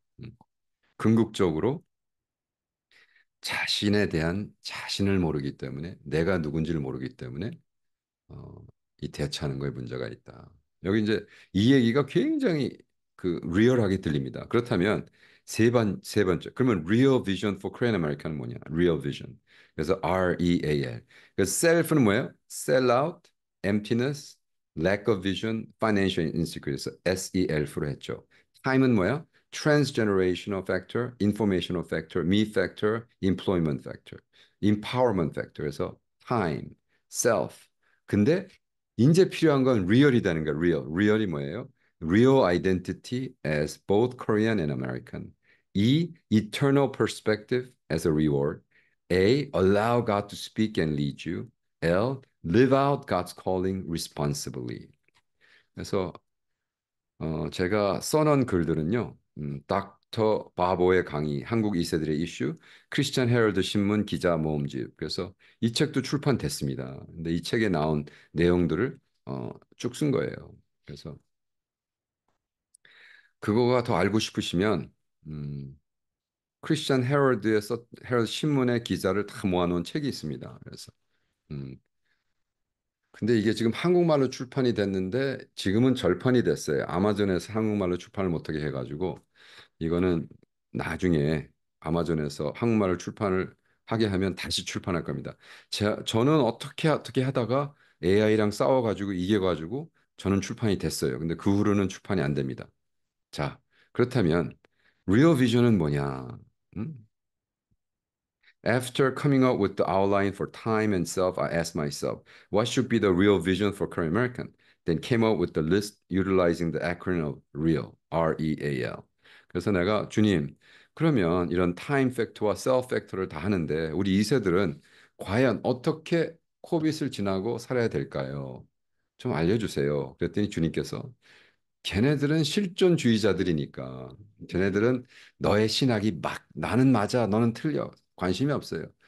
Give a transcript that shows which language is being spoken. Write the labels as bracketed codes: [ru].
[ko] 음, 궁극적으로 자신에 대한 자신을 모르기 때문에 내가 누군지를 모르기 때문에 어, 이 대처하는 거에 문제가 있다. 여기 이제 이 얘기가 굉장히 그 리얼하게 들립니다. 그렇다면 세 번째. [en] 그러면 real vision for Korean American은 [ko] 뭐냐? [en] real vision. 그래서 REAL. [ko] 그래서 self는 뭐예요? [en] sell out, emptiness, lack of vision, financial insecurity. [ko] 그래서 SELF로 했죠. time은 뭐야? [en] transgenerational factor, informational factor, me factor, employment factor, empowerment factor. [ko] 그래서 time, self, 근데 이제 필요한 건 리얼이라는 거야. 리얼. 리얼이 뭐예요? [en] Real identity as both Korean and American. E. Eternal perspective as a reward. A. Allow God to speak and lead you. L. Live out God's calling responsibly. [ko] 그래서 제가 써놓은 글들은요. 닥터 바보의 강의, 한국 2세들의 이슈, 크리스천 헤럴드 신문 기자 모음집. 그래서 이 책도 출판됐습니다. 근데 이 책에 나온 내용들을 쭉 쓴 거예요. 그래서 그거가 더 알고 싶으시면 크리스천 헤럴드 신문의 기자를 다 모아놓은 책이 있습니다. 그래서 음, 근데 이게 지금 한국말로 출판이 됐는데 지금은 절판이 됐어요. 아마존에서 한국말로 출판을 못하게 해가지고 이거는 나중에 아마존에서 한국말을 출판을 하게 하면 다시 출판할 겁니다. 저는 어떻게 하다가 AI랑 싸워가지고 이겨가지고 저는 출판이 됐어요. 근데 그 후로는 출판이 안 됩니다. 자, 그렇다면 리얼 비전은 뭐냐? 음? [en] After coming up with the outline for time and self, I asked myself, what should be the real vision for current American? Then came up with the list utilizing the acronym of REAL, R-E-A-L. [ko] 그래서 내가 주님, 그러면 이런 타임 팩터와 셀프 팩터를 다 하는데 우리 2세들은 과연 어떻게 코빗을 지나고 살아야 될까요? 좀 알려주세요. 그랬더니 주님께서 걔네들은 실존주의자들이니까 걔네들은 너의 신학이 막 나는 맞아 너는 틀려 관심이 없어요.